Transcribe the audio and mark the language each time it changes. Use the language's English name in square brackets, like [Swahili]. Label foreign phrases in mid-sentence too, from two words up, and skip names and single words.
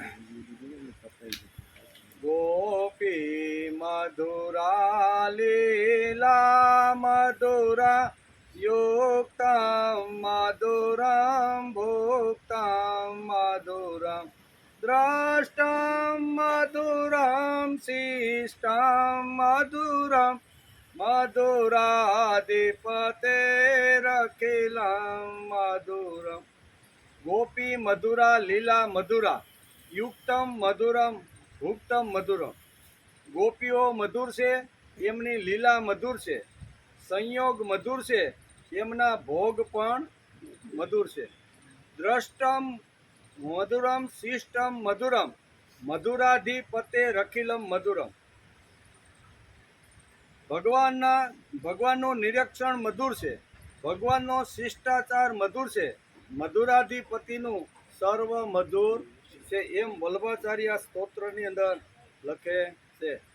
[Sanskrit] गोपी मधुरा लीला मधुरा युक्तं मधुरं भुक्तं मधुरं द्रष्टं मधुरं शिष्टं मधुरं मधुराधिपतेरखिलं मधुरम्। गोपी मधुरा लीला मधुरा युक्तम मधुरम भुक्तम मधुरम। [Gujarati] गोपीओ मधुर છે, એમની લીલા મધુર છે, સંયોગ મધુર છે, એમના ભોગ પણ મધુર છે. [Sanskrit] દ્રષ્ટમ મધુરમ શિષ્ટમ મધુરમ મધુરાધિપતે રખિલમ મધુરમ. [Gujarati] ભગવાનનું નિરીક્ષણ મધુર છે, ભગવાનનો શિષ્ટાચાર મધુર છે, મધુરાધિપતિનું સર્વ મધુર છે, એમ વલ્લભાચાર્ય સ્તોત્રની અંદર લખે છે.